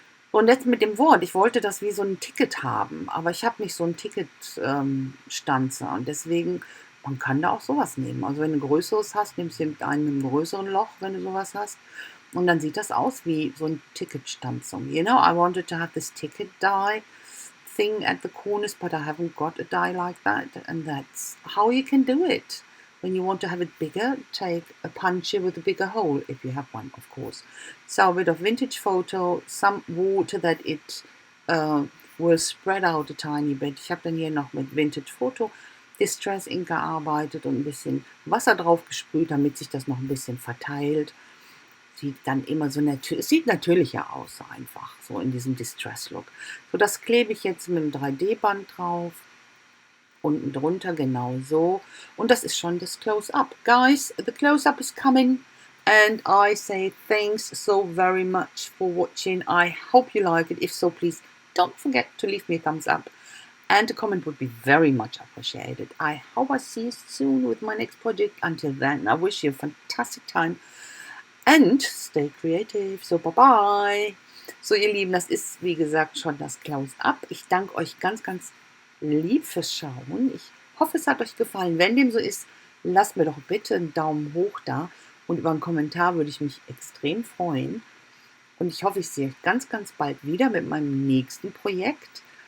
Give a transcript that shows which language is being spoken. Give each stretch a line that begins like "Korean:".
German: Und jetzt mit dem Wort, ich wollte das wie so ein Ticket haben, aber ich habe nicht so ein Ticket-Stanze und deswegen, man kann da auch sowas nehmen. Also wenn du ein größeres hast, nimmst du mit einem größeren Loch, wenn du sowas hast. Und dann sieht das aus wie so ein Ticketstanzung.
English: You know, I wanted to have this ticket die thing at the corners, but I haven't got a die like that. And that's how you can do it. When you want to have it bigger, take a puncher with a bigger hole, if you have one, of course. So a bit of vintage photo, some water that it will spread out a tiny bit.
German: Ich habe dann hier noch mit Vintage Photo Distress Ink gearbeitet und ein bisschen Wasser drauf gesprüht, damit sich das noch ein bisschen verteilt. Sieht dann immer so es sieht natürlicher aus, einfach, so in diesem Distress-Look. So, das klebe ich jetzt mit einem 3D-Band drauf. Unten drunter genau so. Und das ist schon das Close-Up.
English: Guys, the Close-Up is coming. And I say thanks so very much for watching. I hope you like it. If so, please don't forget to leave me a thumbs up. And a comment would be very much appreciated. I hope I see you soon with my next project. Until then, I wish you a fantastic time. And stay creative. So, bye-bye.
German: So, ihr Lieben, das ist, wie gesagt, schon das Close-Up. Ich danke euch ganz, ganz lieb fürs Schauen. Ich hoffe, es hat euch gefallen. Wenn dem so ist, lasst mir doch bitte einen Daumen hoch da. Und über einen Kommentar würde ich mich extrem freuen. Und ich hoffe, ich sehe euch ganz, ganz bald wieder mit meinem nächsten Projekt.